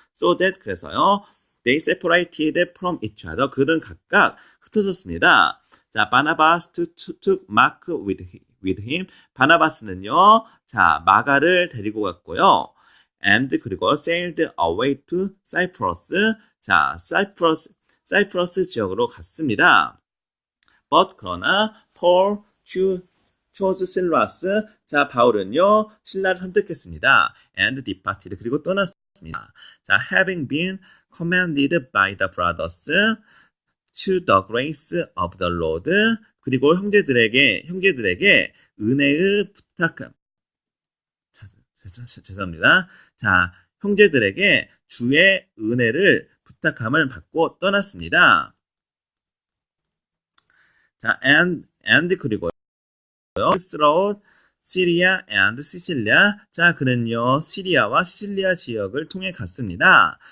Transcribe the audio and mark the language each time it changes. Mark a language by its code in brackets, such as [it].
[en] So that [ko] 그래서요. [en] They separated from each other. [ko] 그들은 각각 흩어졌습니다. [en] 자, 바나바스 took Mark with him. [ko] 바나바스는요. 자, 마가를 데리고 갔고요. [en] And [ko] 그리고 [en] sailed away to Cyprus. [ko] 자, 사이프러스 지역으로 갔습니다. [en] But [ko] 그러나 [en] Paul chose Silas. [ko] 자, 바울은요, 신라를 선택했습니다. [en] And departed. [ko] 그리고 떠났습니다. [en] 자, having been commanded by the brothers to the grace of the Lord. [ko] 그리고 형제들에게 은혜의 부탁함. 죄송합니다. 자, 형제들에게 주의 은혜를 부탁함을 받고 떠났습니다. [en] 자, and [ko] 그리고 [en] throughout Syria and Sicilia. [ko] 자, 그는요, 시리아와 시칠리아 지역을 통해 갔습니다.